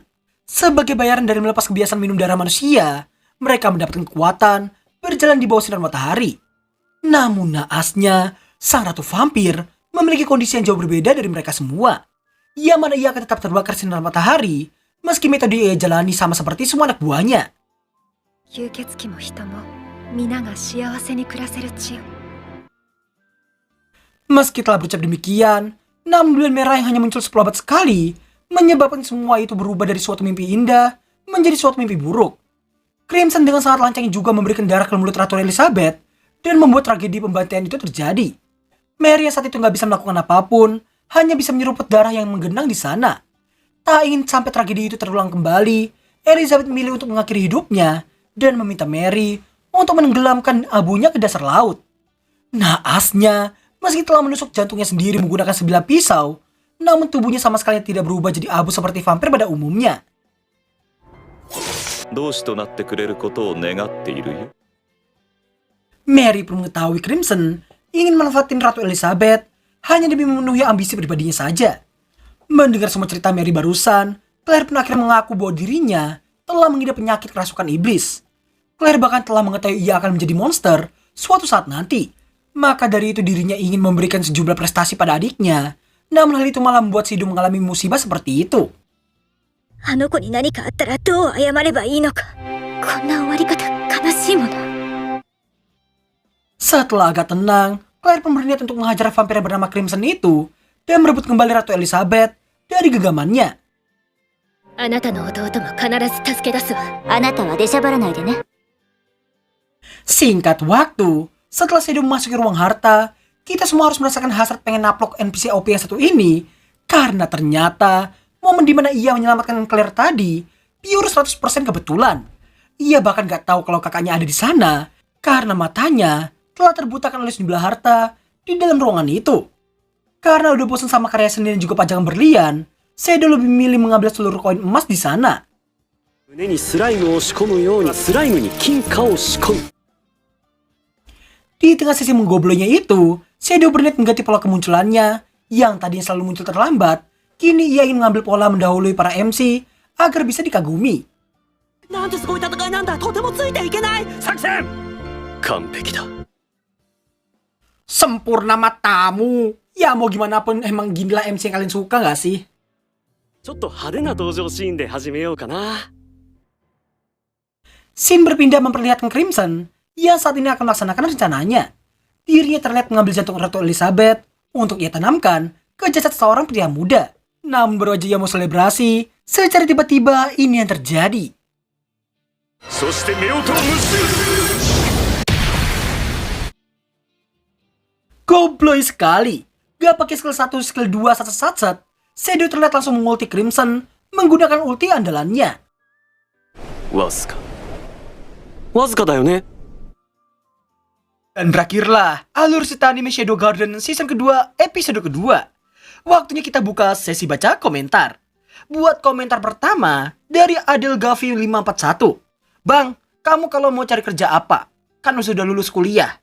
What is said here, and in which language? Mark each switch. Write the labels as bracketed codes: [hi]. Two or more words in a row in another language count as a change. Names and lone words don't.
[id] Sebagai bayaran dari melepas kebiasaan minum darah manusia, mereka mendapatkan kekuatan berjalan di bawah sinar matahari. Namun naasnya, sang Ratu Vampir memiliki kondisi yang jauh berbeda dari mereka semua. Yang mana ia akan tetap terbakar sinar matahari, meski metode ia jalani sama seperti semua anak buahnya. [ja] 吸血鬼も人も皆が幸せに暮らせる地よ。 [id] Meski telah berucap demikian, namun bulan merah yang hanya muncul 10 abad sekali menyebabkan semua itu berubah dari suatu mimpi indah menjadi suatu mimpi buruk. Crimson dengan sangat lancang juga memberikan darah ke mulut Ratu Elizabeth dan membuat tragedi pembantaian itu terjadi. Mary yang saat itu nggak bisa melakukan apapun, hanya bisa menyeruput darah yang menggenang di sana. Tak ingin sampai tragedi itu terulang kembali, Elizabeth memilih untuk mengakhiri hidupnya dan meminta Mary untuk menenggelamkan abunya ke dasar laut. Naasnya, meski telah menusuk jantungnya sendiri menggunakan sebilah pisau, namun tubuhnya sama sekali tidak berubah jadi abu seperti vampir pada umumnya. [ja] 同志となってくれることを願っているよ。 [id] Mary pun mengetahui Crimson ingin manfaatin Ratu Elizabeth hanya demi memenuhi ambisi pribadinya saja. Mendengar semua cerita Mary barusan, Claire pun akhirnya mengaku bahwa dirinya telah mengidap penyakit kerasukan iblis. Claire bahkan telah mengetahui ia akan menjadi monster suatu saat nanti. Maka dari itu dirinya ingin memberikan sejumlah prestasi pada adiknya. Namun hal itu malah membuat Sido mengalami musibah seperti itu. [ja] あの子に何かあったらどう謝ればいいのか。こんな終わり方悲しいもの。 [id] Setelah agak tenang, Claire pun berniat untuk menghajar vampir yang bernama Crimson itu dan merebut kembali Ratu Elizabeth dari genggamannya. [ja] あなたの弟も必ず助け出すわ。あなたは出しゃばらないでね。 [id] Singkat waktu, setelah Sido memasuki ruang harta, kita semua harus merasakan hasrat pengen naplok NPC OP yang satu ini karena ternyata momen dimana ia menyelamatkan Claire tadi pure 100% kebetulan. Ia bahkan gak tahu kalau kakaknya ada di sana karena matanya telah terbutakan oleh sejumlah harta di dalam ruangan itu. Karena udah bosan sama karya seni dan juga pajangan berlian, Sido lebih memilih mengambil seluruh koin emas di sana. [ja] 胸にスライムを仕込むようにスライムに金貨を仕込む。 [id] Di tengah sesi menggoblonya itu, Shadow berniat mengganti pola kemunculannya yang tadinya selalu muncul terlambat. Kini ia ingin mengambil pola mendahului para MC agar bisa dikagumi. [ja] なんてすごい戦いなんだ。とてもついていけない。作戦完璧だ。 [id] Sempurna matamu. Ya mau gimana pun emang ginilah MC yang kalian suka gak sih? [ja] ちょっと派手な登場シーンで始めようかな。 [id] Scene berpindah memperlihatkan Crimson yang saat ini akan melaksanakan rencananya. Dirinya terlihat mengambil jantung Ratu Elizabeth untuk ia tanamkan ke jasad seorang pria muda. Namun baru aja ia mau selebrasi, secara tiba-tiba ini yang terjadi. [ja] そして夫婦を結ぶ。 [id] Gobloy sekali. Gak pakai skill 1, skill 2, sat-sat. Shadow terlihat langsung mengulti Crimson menggunakan ulti andalannya. [ja] わずか。わずかだよね。 [id] Dan berakhirlah alur cerita anime Shadow Garden season kedua episode kedua. Waktunya kita buka sesi baca komentar. Buat komentar pertama dari Adel Gavi 541. Bang, kamu kalau mau cari kerja apa? Kan sudah lulus kuliah.